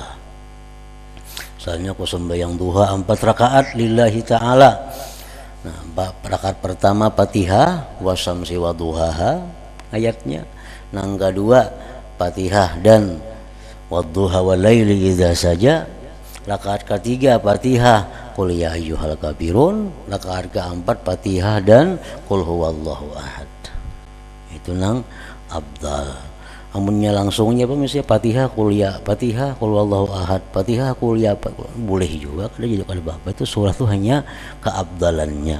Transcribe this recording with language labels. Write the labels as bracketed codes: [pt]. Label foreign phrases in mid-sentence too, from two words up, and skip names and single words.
[bjn] Soalnya aku sembahyang duha 4 rakaat [ar] لله تعالى. [bjn] Nah, rakaat pertama Fatihah [ar] والشمس وضحاها [bjn] ayatnya. Nang kedua Fatihah dan [ar] والضحى والليل إذا سجى. [bjn] Rakaat ketiga Fatihah [ar] قل يا أيها الكافرون. [bjn] Rakaat keempat Fatihah dan [ar] قل هو الله أحد. [bjn] Itu nang abdal. Amunnya langsungnya apa misalnya Fatihah [ar] قل هو الله أحد, [bjn] Fatihah [ar] قل يا, [bjn] boleh juga kada jadi kada apa itu surah itu hanya keabdalannya.